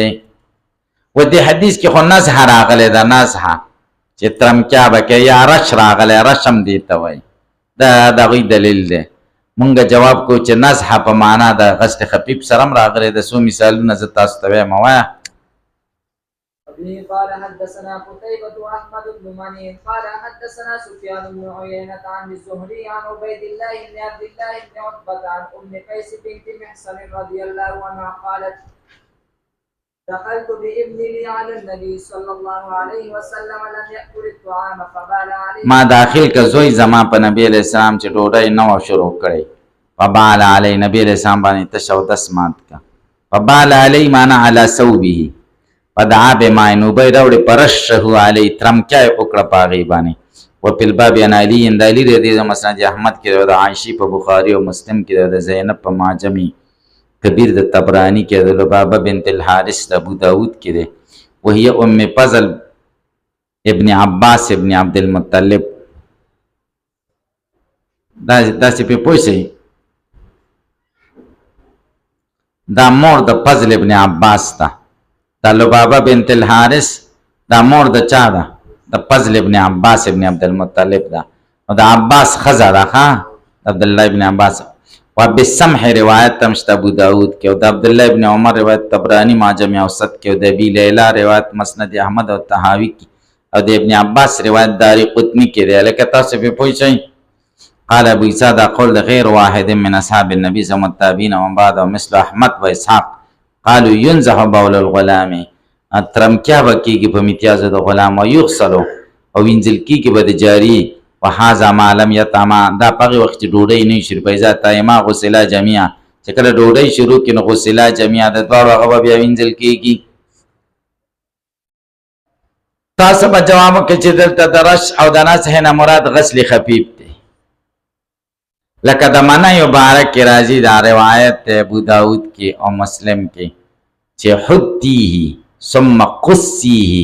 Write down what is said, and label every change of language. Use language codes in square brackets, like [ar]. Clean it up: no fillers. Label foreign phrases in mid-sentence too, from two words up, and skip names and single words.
[ps] و دې حدیث کې خو نزحه راغلی ده، نزحه چې ترمکیا به کوي، یا رش راغلی، رشم دې ته وایي. دا د هغوی دلیل دی. مونږ جواب کو چې نزحه په معنا د غسل خفیف سره هم راغلی ده. څو مثالونه زه تاسو ته وایم وایه. [ar] قال حدثنا قتيبة وأحمد بن مني قال حدثنا سفيان بن عيينة عن الزهري عن عبيد الله بن عبد الله بن عتبة عن أم قيس بنت محصن رضي الله عنها قالت دخلت بابن لي على النبي صلى الله عليه وسلم لم يأكل الطعام فبال عليه. [ps] ما داخل که زوی زما په نبی علیہ السلام چې ډوډۍ نه و شروع کړی، [ar] فبال علی [ps] نبی علیہ السلام باندې تش او دس مات کا. [ar] فبال علی معنا علی ثوبه، فدعا بماء [ps] نوبه راوړې پرشه علی ترمکیا یې وکړه په هغې باندې. [ar] وفي الباب عن علي [ps] د علي رضی الله مسند احمد کې د عایشې په بخاري او مسلم کې د زینب په معجم کبیر د طبرانی کې د لبابه بنت الحارث د ابو داود کې ده. [ar] وهي ام فضل ابن عباس ابن عبد المطلب. [ps] داسې پې پوه شئ، دا مور د فضل ابن عباس ده، دا لبابه بنت الحارث دا مور د چا ده؟ د فضل ابن عباس ابن عبد المطلب ده. او د عباس ښځه ده ښه، عبدالله ابن عباس. و بالسمح روایت هم شته ابو داود کې، او د عبدالله ابن عمر روایت طبرانی معجم اوسط کې، او د ابي لیلا روایت مسند احمد او طحاوي کې، او د ابن عباس روایت داري قطني کې دی. لکه تاسو پې پوه شئ. [ar] قال ابو عيسى [ps] دا قول د [ar] غیر واحد من اصحاب النبي صلى الله عليه وسلم التابعين ومن بعد مثل احمد و اسحاق قالوا ينزح بول الغلام، [ps] ترمکیا به کېږي په امتیازو د غلام، او یغسلو او وینځل کېږي به د جاري. [ar] وهذا ما لم يطعما، [ps] دا په هغې وخت چې ډوډۍ نه وي شروع، [ar] فاذا طعما غسلا جميعا، [ps] چې کله ډوډۍ شروع کړي نو [ar] غسلا جميعا [ps] د دواړو هغه به بیا وینځل کېږي. تاسو به جواب وکړئ چې دلته د رش او د نصح نه مراد غسل خفیف دی. لکه د منی مبارک کې راځي دا روایت دی ابو داود کې او مسلم کې چې [ar] حتیه ثم قصیه.